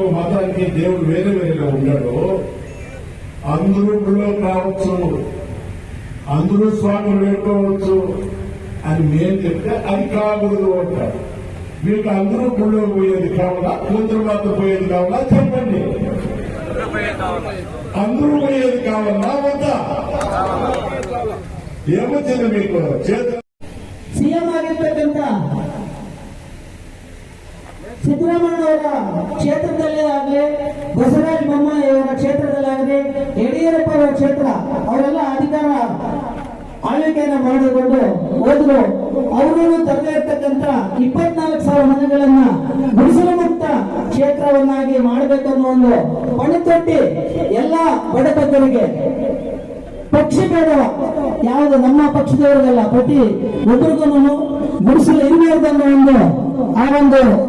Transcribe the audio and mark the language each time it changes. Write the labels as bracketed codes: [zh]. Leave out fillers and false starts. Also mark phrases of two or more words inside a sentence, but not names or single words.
[te] మతానికి దేవుడు వేరే వేరేగా ఉన్నాడు అందరూ గుళ్ళో కావచ్చు అందరూ స్వాములు వేడుకోవచ్చు అని మేము చెప్తే అది కాకూడదు అంటారు మీకు అందరూ గుళ్ళో పోయేది కావాలా కూతురు మాత్రం పోయేది కావాలా చెప్పండి అందరూ పోయేది కావాలా వద్దా ఏమొచ్చింది మీకు [kn] ಸಿಎಂ ಆಗಿರ್ತಕ್ಕಂಥ ಸಿದ್ದರಾಮಯ್ಯ ಕ್ಷೇತ್ರದಲ್ಲೇ ಆಗಲಿ ಬಸವರಾಜ ಬೊಮ್ಮಾಯಿ ಅವರ ಕ್ಷೇತ್ರದಲ್ಲಾಗಲಿ ಯಡಿಯೂರಪ್ಪ ಅವರ ಕ್ಷೇತ್ರ ಅವರೆಲ್ಲ ಅಧಿಕಾರ ಆಳ್ವಿಕೆಯನ್ನ ಮಾಡಿಕೊಂಡು ಹೋದ್ರು ಅವರು ತರದೇ ಇರ್ತಕ್ಕಂಥ 24,000 ಮನೆಗಳನ್ನ ಗುಡಿಸಲು ಮುಕ್ತ ಕ್ಷೇತ್ರವನ್ನಾಗಿ ಮಾಡಬೇಕು ಅನ್ನೋ ಒಂದು ಪಣತೊಟ್ಟಿ ಎಲ್ಲ ಬಡಬಗ್ಗರಿಗೆ ಪಕ್ಷ ಬೇಡ ಯಾವುದು ನಮ್ಮ ಪಕ್ಷದವರಿಗಲ್ಲ ಪ್ರತಿ ಒಬ್ಬರಿಗೂ ಗುಡಿಸಲು ಇರಬೇಕನ್ನೋ ಒಂದು ಆ ಒಂದು